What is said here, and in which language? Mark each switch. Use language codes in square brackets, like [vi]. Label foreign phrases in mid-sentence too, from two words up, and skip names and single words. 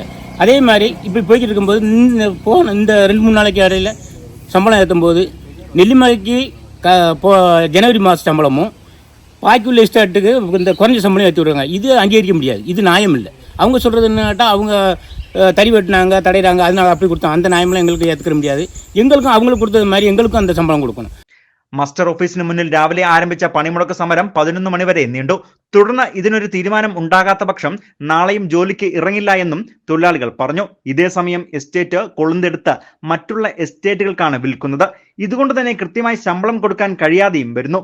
[ta] அதே மாதிரி இப்படி போய்கிட்டு இருக்கும்போது இந்த 2-3 நாளைக்கு இடையில சம்பளம் ஏற்றும்போது நெல்லிமலைக்கு ஜனவரி மாத சம்பளமும் பாக்கியுள்ள எஸ்டேட்டுக்கு இந்த குறைஞ்ச சம்பளம் ஏற்றி விடுறாங்க. இது அங்கீகரிக்க முடியாது. இது நியாயம் இல்லை. அவங்க சொல்கிறது என்ன கேட்டால் அவங்க தறி வெட்டினாங்க, தடையிறாங்க, அதனால அப்படி கொடுத்தாங்க. அந்த நியாயமெல்லாம் எங்களுக்கு ஏற்றுக்க முடியாது. எங்களுக்கும் அவங்களுக்கு கொடுத்தது மாதிரி எங்களுக்கும் அந்த சம்பளம் കൊടുക്കണം. [ml] മസ്റ്റർ ഓഫീസിന് മുന്നിൽ രാവിലെ ആരംഭിച്ച പണിമുടക്ക് സമരം 11 മണി വരെ നീണ്ടു. തുടർന്ന് ഇതിനൊരു തീരുമാനം ഉണ്ടാകാത്ത പക്ഷം നാളെയും ജോലിക്ക് ഇറങ്ങില്ല എന്നും തൊഴിലാളികൾ പറഞ്ഞു. ഇതേസമയം എസ്റ്റേറ്റ് കൊളുന്തെടുത്ത് മറ്റുള്ള എസ്റ്റേറ്റുകൾക്കാണ് വിൽക്കുന്നത്. ഇതുകൊണ്ട് തന്നെ കൃത്യമായി ശമ്പളം കൊടുക്കാൻ കഴിയാതെയും വരുന്നു.